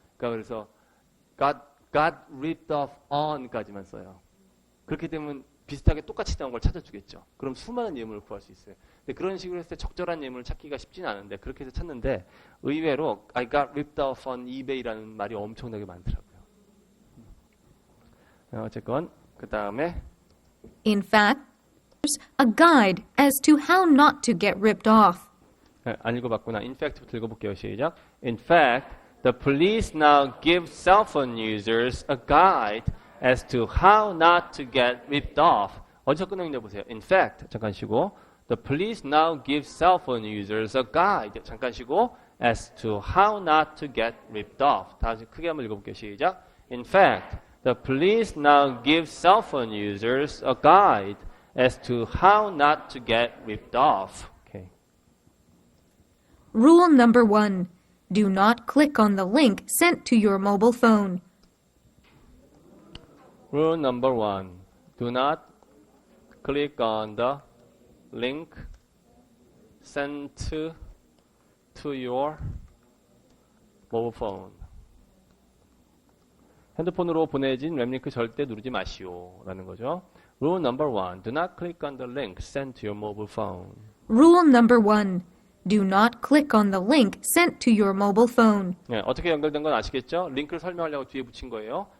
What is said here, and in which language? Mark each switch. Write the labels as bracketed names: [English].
[Korean] 그러니까 그래서 got ripped off on까지만 써요. 그렇게 되면 비슷하게 똑같이 나온 걸 찾아주겠죠. 그럼 수많은 예문을 구할 수 있어요. 근데 그런 식으로 했을 때 적절한 예문을 찾기가 쉽지는 않은데 그렇게 해서 찾는데 의외로 [English] I got ripped off on eBay [Korean] 라는 말이 엄청나게 많더라고요. 어쨌건 그 다음에 [English] In fact, there's a guide as to how not to get ripped off. [Korean] 안 읽어봤구나. In fact부터 읽어볼게요. 시작. [English] In fact, the police now give cell phone users a guide as to how not to get ripped off. [Korean] 어디서 끊어있냐 보세요. In fact, 잠깐 쉬고. [English] The police now give cell phone users a guide. [Korean] 잠깐 쉬고. [English] As to how not to get ripped off. [Korean] 다시 크게 한번 읽어볼게요. 시작. [English] In fact, the police now give cell phone users a guide as to how not to get ripped off. Okay. Rule number 1. Do not click on the link sent to your mobile phone. Rule number 1. Do not click on the link sent to your mobile phone. [Korean] 핸드폰으로 보내진 웹링크 절대 누르지 마시오. 라는 거죠. [English] Rule number 1. Do not click on the link sent to your mobile phone. Rule number 1. Do not click on the link sent to your mobile phone. [Korean] 네, 어떻게 연결된 건 아시겠죠? 링크를 설명하려고 뒤에 붙인 거예요.